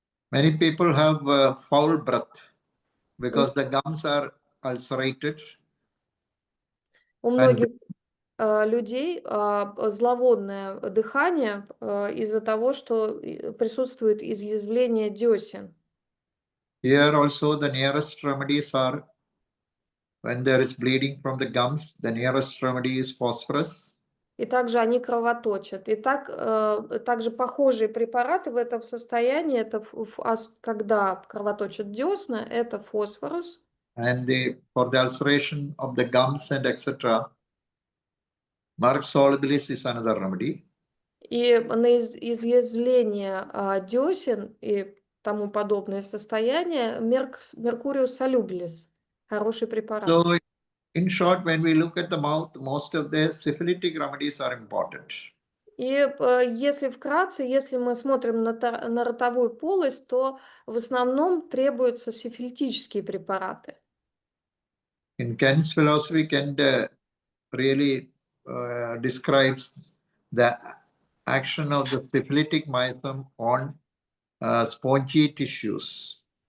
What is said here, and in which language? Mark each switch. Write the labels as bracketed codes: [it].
[en] Many people have foul breath because the gums are ulcerated. [ru] У [en] And [ru] многих людей зловонное дыхание из-за того, что присутствует изъязвление десен. [en] here also the nearest remedies are, when there is bleeding from the gums, the nearest remedy is phosphorus. [ru] И также они кровоточат. И также похожие препараты в этом состоянии, это когда кровоточат десна, это фосфорус. [en] And for the ulceration of the gums and etc., Merck solubilis is another remedy. [ru] И на изъязвление десен и тому подобное состояние меркуриус солюбилис. Хороший препарат. [en] So in short, when we look at the mouth, most of the syphilitic remedies are important. [ru] И если вкратце, если мы смотрим на ротовую полость, то в основном требуются сифилитические препараты. [en] In Kent's philosophy, Kent really describes the action of the syphilitic mycem on spongy tissues,